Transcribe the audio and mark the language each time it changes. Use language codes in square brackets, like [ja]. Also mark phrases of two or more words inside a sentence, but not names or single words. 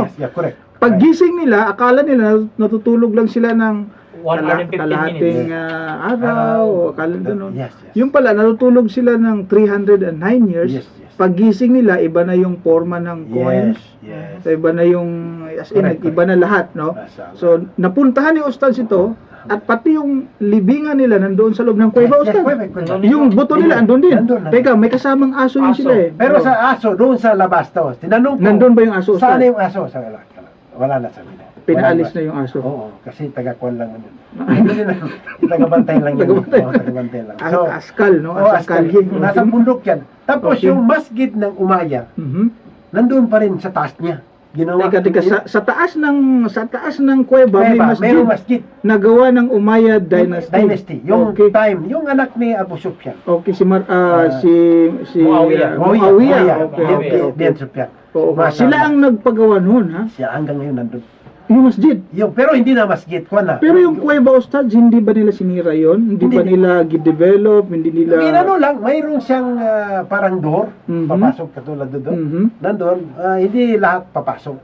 [en] Yes, yeah, correct. [tl] Paggising nila, akala nila natutulog lang sila ng [en] 1 hour and 15 [tl] kalahating [en] minutes. [tl] araw, o akala gano'n. [en] Yes. [tl] Yung pala, natutulog sila ng 309 years. [en] Yes. [tl] Paggising nila, iba na yung forma ng coins. [en] Yes. [tl] So, iba na yung, [en] as in, Correct, [tl] iba na lahat, no? Mashallah. So, napuntahan ni Ustaz ito, at pati yung libingan nila nandoon sa loob ng kuweba, [en] Yes, [tl] Ustaz. kuweba. Yung buto nila, andun din. Nandun. Teka, may kasamang aso yun Aso. sila eh. Pero sa aso, doon sa labas to, tinanong ko, Nandun ba yung aso, saan Ustaz? yung aso? Wala na sa nila. Pinaalis na yung aso. Oo, kasi taga-kwan lang naman. Hindi na, taga-bantay lang yun. Taga-bantay. Oo, taga-bantay lang. Askal, no? Oo, askal. Nasa bundok yan. Tapos [en] Okay. [tl] yung masjid ng Umayyah, Mhm. nandun pa rin sa taas niya. Ginawa. Teka, sa taas ng kuweba, may Merong masjid masjid. nagawa ng Umayyad Dynasty. Yung [en] Okay. [tl] time, yung anak ni Abu Sufyan. Okay, si Muawiyah. Muawiyah. Okay. Bin Sufyan. Oo, Mashallah. sila ang nagpagawa noon, ha? Siya hanggang ngayon nandun. Yung masjid. Pero hindi na masjid, kwan na. Pero yung kuweba, Ustad, hindi ba nila sinira yon? Hindi ba Hindi. nila gidevelop? Hindi nila... Ginano lang, mayroon siyang parang door, Mhm. papasok katulad doon. Mhm. Nandun, hindi lahat papasok.